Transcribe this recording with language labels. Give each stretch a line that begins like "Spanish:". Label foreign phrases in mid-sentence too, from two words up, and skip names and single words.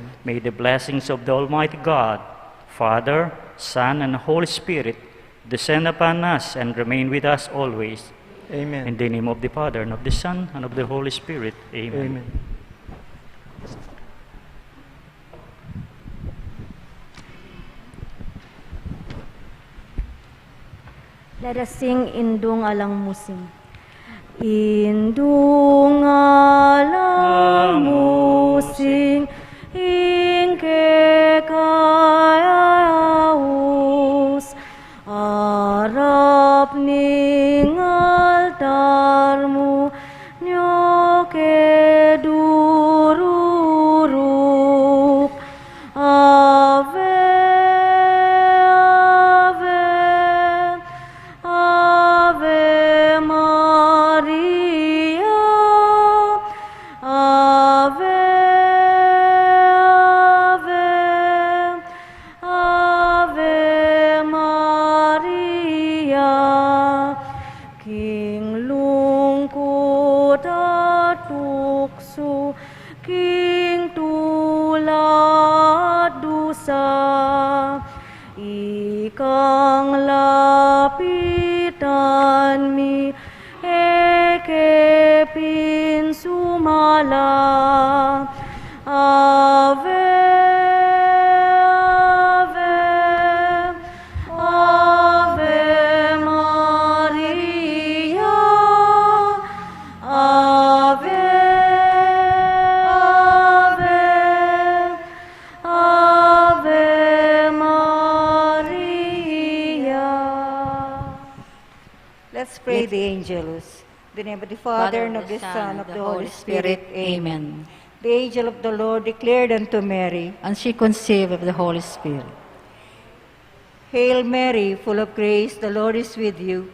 English: May the blessings of the Almighty God, Father, Son, and Holy Spirit descend upon us and remain with us always. Amen. In the name of the Father, and of the Son, and of the Holy Spirit. Amen. Amen. Let us sing Indung Alang Musing.
Pampanga: Indung Alang Musing, Inke Kayaus, Arap ning altarmu, Nyoke dururup, Ave
Latin: Ave Maria, Ave, Ave, Ave Maria,
Pampanga: King lungkot at tukso, King tulad dusa, Ikang lapitan mi, eke pinsumala.
Latin: Ave, Ave, Ave Maria, Ave, Ave, Ave Maria.
English: Let's pray the Angelus. In the name of the Father, and of the Son, and of the Holy Spirit. Amen. The angel of the Lord declared unto Mary, And she conceived of the Holy Spirit. Hail Mary, full of grace, the Lord is with you.